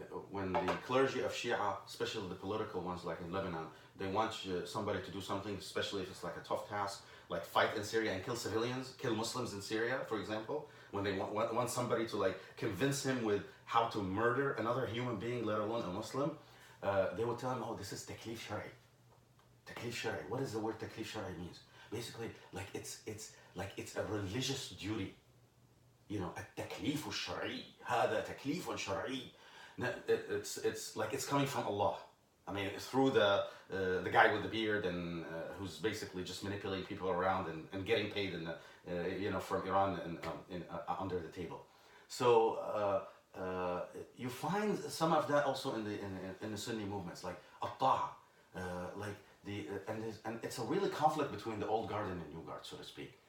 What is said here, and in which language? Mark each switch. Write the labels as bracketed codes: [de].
[en] When the clergy of Shia, especially the political ones like in Lebanon, they want somebody to do something, especially if it's like a tough task, like fight in Syria and kill civilians, kill Muslims in Syria, for example. When they want somebody to like convince him with how to murder another human being, let alone a Muslim, they will tell him, oh, this is taklif shari. Taklif shari. What does the word taklif shari means? Basically, like it's a religious duty. [ar] التكليف الشرعي هذا تكليف شرعي. [en] It's like it's coming from Allah. I mean, through the guy with the beard and who's basically just manipulating people around and getting paid from Iran and under the table. So you find some of that also in the Sunni movements, like at-ta'a, and it's a really conflict between the old guard and the new guard, so to speak.